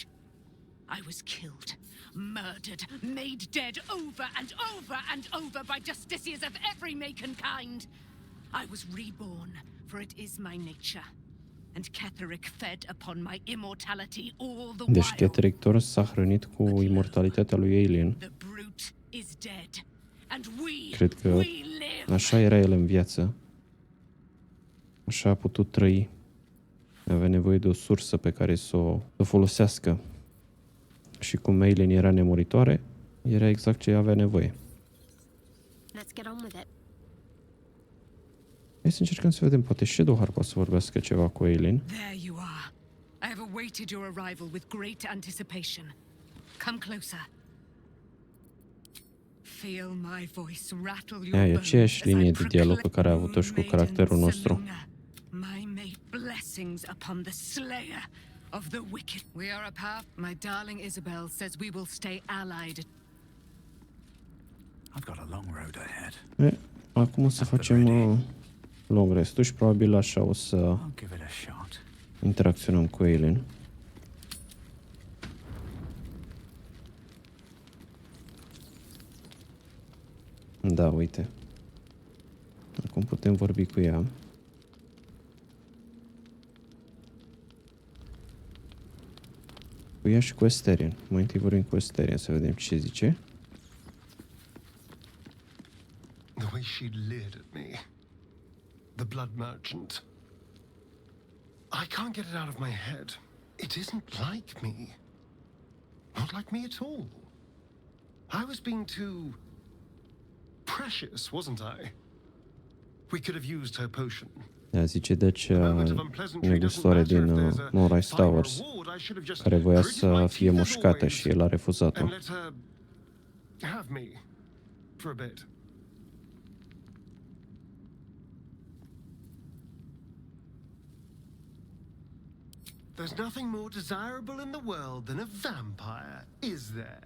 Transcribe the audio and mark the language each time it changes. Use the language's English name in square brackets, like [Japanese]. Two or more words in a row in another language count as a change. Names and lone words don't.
[English] I was killed, murdered, made dead over and over and over by justiciars of every make and kind. I was reborn, for it is my nature. And Cleric fed upon my immortality all the [Romanian] Deci [English] while. [Romanian] Cleric Thorm s-a hrănit cu imortalitatea lui Aelin. [English] The brute is dead, and we [Romanian] Cred că [English] live. [Romanian] așa era el în viață. Așa a putut trăi. Avea nevoie de o sursă pe care să o folosească. Și cum Aelin era nemuritoare, era exact ce avea nevoie. [English] Let's get on with it. [Romanian] Hai să încercăm să vedem, poate Shadowheart poate să vorbească ceva cu Aelin. [English] There you are. I have awaited your arrival with great anticipation. Come closer. Feel my voice rattle your [Romanian] E [English] bones [Romanian] aceeași [English] as [Romanian] linie [English] I [Romanian] de dialog pe care a avut-o și cu [English] proclaim [Romanian] caracterul nostru. [English] Seluna, my mate, blessings upon the slayer of the wicked. We are a path. My darling Isabel says we will stay allied. I've got a long road ahead. [Romanian] Acum o să facem [English] long rest-ul [Romanian] și probabil așa o să [English] I'll give it a shot. [Romanian] interacționăm cu Aelin. Da, uite. Acum putem vorbi cu ea. Cu ea și cu Astarion. Mai întâi vorbim cu Astarion să vedem ce zice. [English] The way she leered at me. The blood merchant. I can't get it out of my head. It isn't like me. Not like me at all. I was being too precious, wasn't I? We could have used her potion. [Romanian] Ea zice deci negustoare din [English] Moonrise Towers [Romanian] care voia să fie mușcată și el a refuzat-o. [English] And let her have me for a bit. There's nothing more desirable in the world than a vampire, is there?